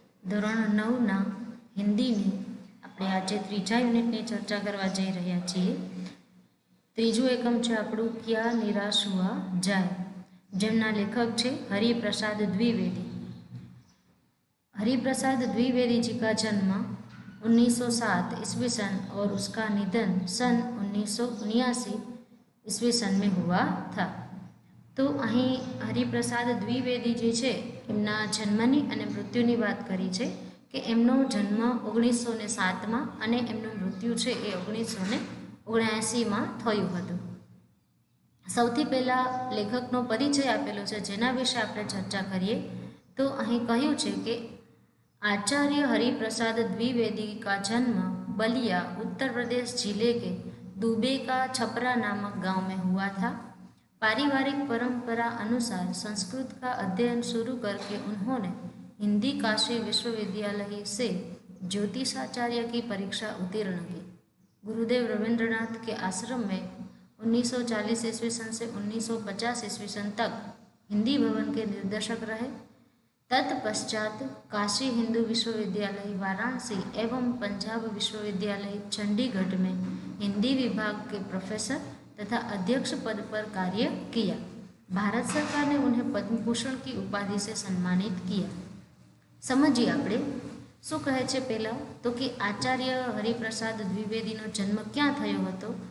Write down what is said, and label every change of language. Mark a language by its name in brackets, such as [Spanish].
[Gujarati] ધોરણ 9ના હિન્દીની આપણે આજે ત્રીજા યુનિટની ચર્ચા કરવા જઈ રહ્યા છીએ. ત્રીજું એકમ છે આપણું ક્યા નિરાશ હુઆ જાય, જેમના લેખક છે हरिप्रसाद द्विवेदी. [Hindi] हरिप्रसाद द्विवेदी जी का जन्म 1907 ईस्वी सन और उसका निधन सन 1979 ईस्वी सन में हुआ था. [Gujarati] તો અહીં હરિપ્રસાદ દ્વિવેદી જે છે એમના જન્મની અને મૃત્યુની વાત કરી છે કે એમનો જન્મ 1907માં અને એમનું મૃત્યુ છે એ 1979માં થયું હતું. સૌથી પહેલાં લેખકનો પરિચય આપેલો છે જેના વિશે આપણે ચર્ચા કરીએ તો અહીં કહ્યું છે કે [Hindi] आचार्य हरिप्रसाद द्विवेदी का जन्म बलिया उत्तर प्रदेश जिले के दुबे का छपरा नामक गांव में हुआ था. पारिवारिक परंपरा अनुसार संस्कृत का अध्ययन शुरू करके उन्होंने हिंदी काशी विश्वविद्यालय से ज्योतिषाचार्य की परीक्षा उत्तीर्ण की. गुरुदेव रविंद्रनाथ के आश्रम में 1940 ईस्वी सन से 1950 ईस्वी सन तक हिंदी भवन के निर्देशक रहे. तत्पश्चात काशी हिंदू विश्वविद्यालय वाराणसी एवं पंजाब विश्वविद्यालय चंडीगढ़ में हिंदी विभाग के प्रोफेसर तथा अध्यक्ष पद पर कार्य किया. भारत सरकार ने उन्हें पद्म भूषण की उपाधि से सम्मानित किया. [Gujarati] समझिए આપણે શું કહે છે પહેલાં તો કે આચાર્ય હરિપ્રસાદ દ્વિવેદીનો જન્મ ક્યાં થયો હતો.